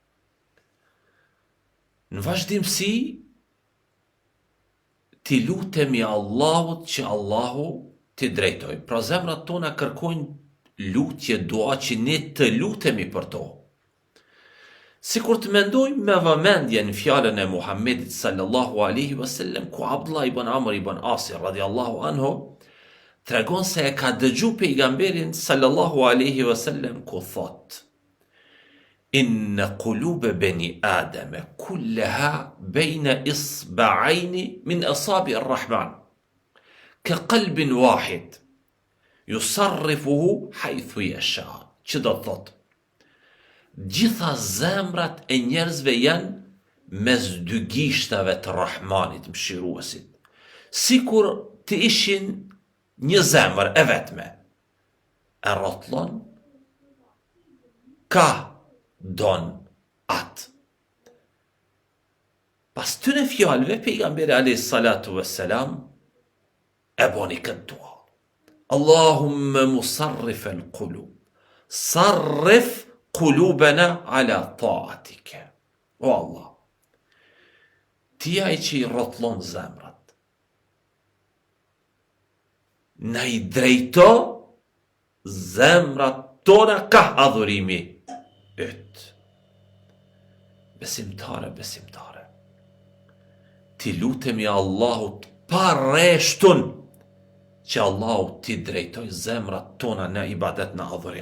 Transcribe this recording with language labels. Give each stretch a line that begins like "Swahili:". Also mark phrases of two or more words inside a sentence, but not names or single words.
Albanian: Në vazhdimsi, ti lutemi Allahut që Allahu ti drejtoj. Pra zemrat tona kërkojnë lutje, dua që ne të lutemi për to. Sikur të mendojmë me vëmendje në fjalën e Muhammedit
Arabic: صلى الله عليه وسلم,
Albanian: ku Abdullah ibn Amr ibn Asi
Arabic: رضي الله عنه
Albanian: tregon se e ka dëgju pejgamberin
Arabic: صلى الله عليه وسلم
Albanian: ku thot:
Arabic: إن قلوب بني آدم كلها بين إصبعين من أصابع الرحمن كقلب واحد يصرفه حيث يشاء.
Albanian: Që do të thot? Gjitha zemrat e njerëzve janë mes dy gishtave të Rahmanit, mëshiruesit, sikur të ishin një zemër e vetme. E rrotllon ka don atë. Pas tyne fjalëve, pejgamberi
Arabic: عليه الصلاة والسلام
Albanian: e boni këtë dua:
Arabic: اللهم مصرف القلوب صرف قلوبنا على طاعتك.
Albanian: O Allah, ti ai që i rrotllon zemrat, na i drejto zemrat tona ka adhurimi yt. Besimtare, ti lutemi Allahut pa rreshtun që Allahu ti drejtoj zemrat tona në ibadet, në adhurim.